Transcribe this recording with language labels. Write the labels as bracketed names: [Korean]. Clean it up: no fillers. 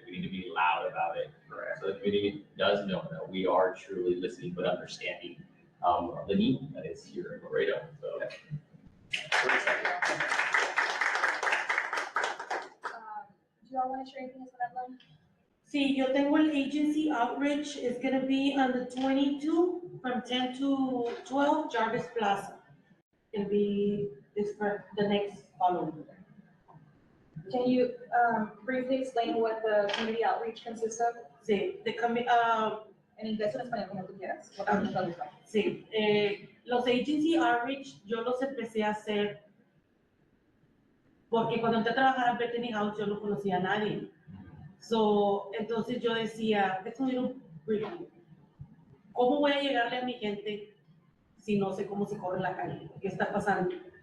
[English] We need to be loud about it. Correct. So the community does know that we are truly listening but understanding the need that is here in Laredo. So we're excited. Do y'all want to share anything else on that line? [Spanish] Sí, yo tengo el agency outreach. [English] It's gonna be on the 22 from 10 to 12, Jarvis Plaza. It'll be this for the next following. Can you briefly explain what the community outreach consists of? [Spanish] Sí, En inglés o en español, como tú quieras. Sí, los agency outreach yo los empecé a hacer porque cuando entré a trabajar en Bethany House yo no conocía a nadie. Entonces yo decía, ¿cómo voy a llegarle a mi gente si no sé cómo se corre la calle? ¿Qué está pasando?